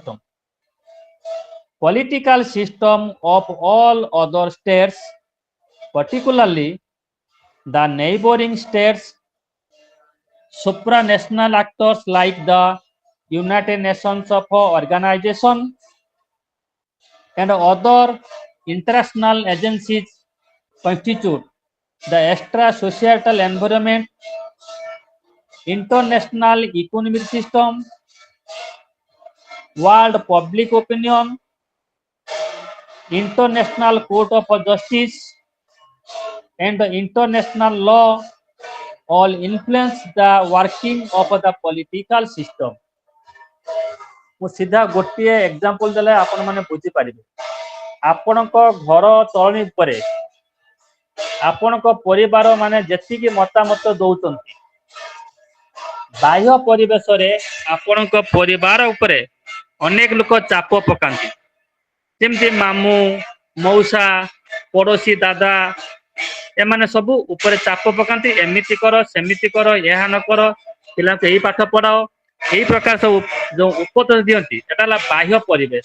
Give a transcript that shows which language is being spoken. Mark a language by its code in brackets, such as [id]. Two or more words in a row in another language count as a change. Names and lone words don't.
[en] system of all other states particularly the neighboring states supranational actors like the United Nations of organization, and other international agencies constitute the extra societal environment, international economic system, world public opinion, international court of justice, and the international law all influence the working of the political system. [or] ମୁଁ ସିଧା ଗୋଟିଏ ଏକ୍ସାମ୍ପଲ ଦେଲେ ଆପଣ ମାନେ ବୁଝିପାରିବେ। ଆପଣଙ୍କ ଘର ଚଳଣି ଉପରେ ଆପଣଙ୍କ ପରିବାର ମାନେ ଯେତିକି ମତାମତ ଦଉଛନ୍ତି, ବାହ୍ୟ ପରିବେଶରେ ଆପଣଙ୍କ ପରିବାର ଉପରେ ଅନେକ ଲୋକ ଚାପ ପକାନ୍ତି, ଯେମିତି ମାମୁଁ, ମଉସା, ପଡୋଶୀ ଦାଦା, ଏମାନେ ସବୁ ଉପରେ ଚାପ ପକାନ୍ତି, ଏମିତି କର, ସେମିତି କର, ଏହା ନ କର, ପିଲାଙ୍କୁ ଏଇ ପାଠ ପଢାଅ, ଏଇ ପ୍ରକାର ସବୁ ଯୋଉ ଉପଦେଶ ଦିଅନ୍ତି, ସେଟା ହେଲା ବାହ୍ୟ ପରିବେଶ।